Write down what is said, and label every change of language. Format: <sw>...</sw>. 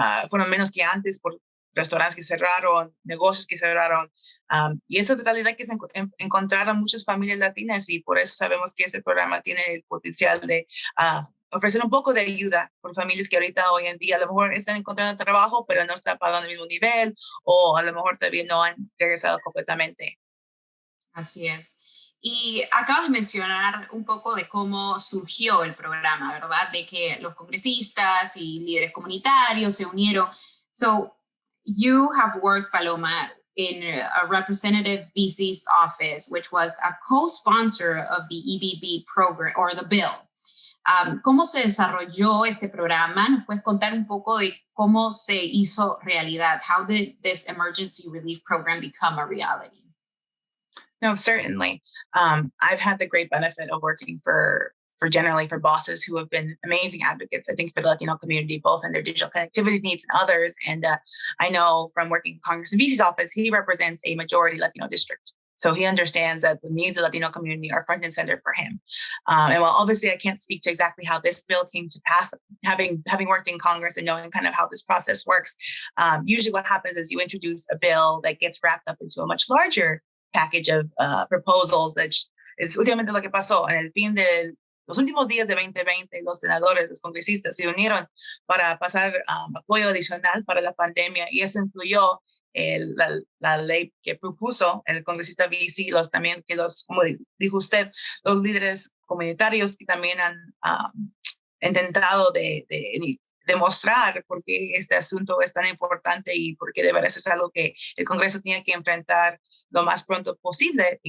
<es>fueron menos que antes por restaurantes que cerraron, negocios que cerraron, y esa es la realidad que se encontraron muchas familias latinas, y por eso sabemos que este programa tiene el potencial de ofrecer un poco de ayuda por familias que ahorita hoy en día a lo mejor están encontrando trabajo, pero no están pagando el mismo nivel, o a lo mejor todavía no han regresado completamente. Así es. Y acabas de mencionar un poco de cómo surgió el programa, ¿verdad? De que los congresistas y líderes comunitarios se unieron.</es> <en>So, you have worked, Paloma, in a Representative BC's office, which was a co-sponsor of the EBB program, or the bill.</en> <es>¿Cómo se desarrolló este programa? ¿Nos puedes contar un poco de cómo se hizo realidad?</es> <en>How did this emergency relief program become a reality? No, certainly. I've had the great benefit of working for bosses who have been amazing advocates, I think, for the Latino community, both in their digital connectivity needs and others. And I know from working in Congressman Vesey's office, he represents a majority Latino district. So he understands that the needs of the Latino community are front and center for him. And while obviously I can't speak to exactly how this bill came to pass, having worked in Congress and knowing kind of how this process works, usually what happens is you introduce a bill that gets wrapped up into a much larger package of proposals that</en> <es>es últimamente lo que pasó. En el fin de los últimos días de 2020, los senadores, los congresistas se unieron para pasar apoyo adicional para la pandemia y eso incluyó la ley que propuso el congresista BC, también que como dijo usted, los líderes comunitarios que también han intentado de demostrar por qué este asunto es tan importante y por qué de veras es algo que el Congreso tiene que enfrentar lo más pronto posible.</es>